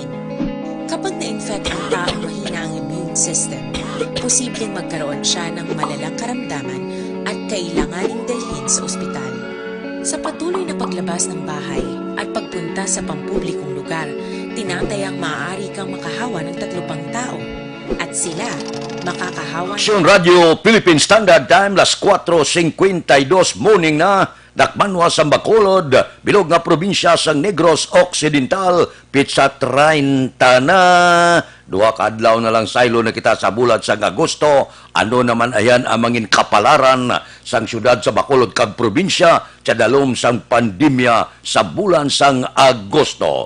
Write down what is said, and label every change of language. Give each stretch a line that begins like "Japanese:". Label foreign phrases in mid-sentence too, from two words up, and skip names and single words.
Filipino: Kapag na-infect ang taong mahina ang immune system, posibleng magkaroon siya ng malalang karamdaman at kailanganing dalhin sa ospital. Sa patuloy na paglabas ng bahay at pagpunta sa pampublikong lugar, tinatayang maaari kang makahawa ng 3 pang tao at sila makakahawa.
Hiligaynon: Aksyon Radio
English: Philippine Standard Time,
Hiligaynon: las 4:52 morning na, dakmanwa sa Bacolod, bilog nga probinsya sa Negros Occidental, pitsa 30 na. 2 kadlaw na lang saylo na kita sa bulan sa Agosto. Ano naman ayan ang mangin kapalaran sang syudad sa Bacolod kag probinsya sa dalom sang pandemya sa bulan sang Agosto.